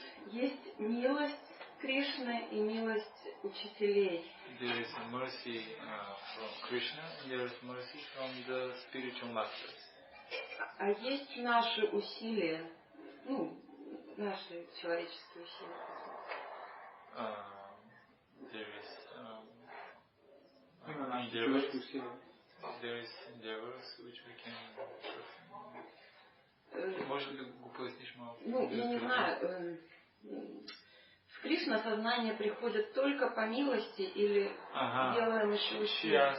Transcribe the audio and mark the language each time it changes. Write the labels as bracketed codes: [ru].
[ru] Есть милость Кришны и милость учителей. [en] There is mercy from Krishna and there is mercy from the spiritual masters. [ru] А есть наши усилия, наши человеческие усилия. [en] There is endeavors which we can perform. [bg] Может ли го пояснишь малко? [ru] Я не знаю. В Кришна сознание приходит только по милости или делаем еще усилия?